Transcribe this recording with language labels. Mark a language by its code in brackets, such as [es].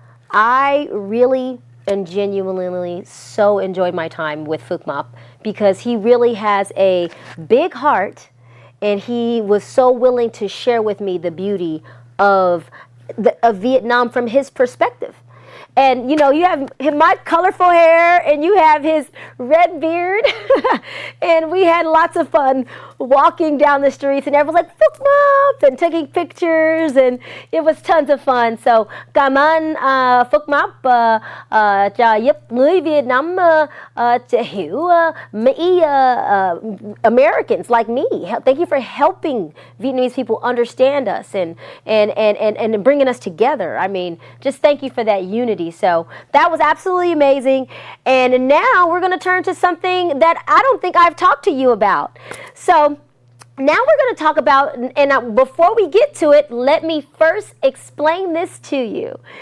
[en] I really and genuinely so enjoyed my time with Phuc Ma because he really has a big heart, and he was so willing to share with me the beauty of Vietnam from his perspective. And you have my colorful hair, and you have his red beard, and we had lots of fun walking down the streets, and everyone's like Phuc Ma and taking pictures, and it was tons of fun. [vi] So cảm ơn Phuc Ma cho giúp người Việt Nam hiểu Mỹ, [en] Americans like me. Thank you for helping Vietnamese people understand us and bringing us together. I mean, just thank you for that unity. So that was absolutely amazing. And now we're going to turn to something that I don't think I've talked to you about. So now we're going to talk about, and before we get to it, let me first explain this to you.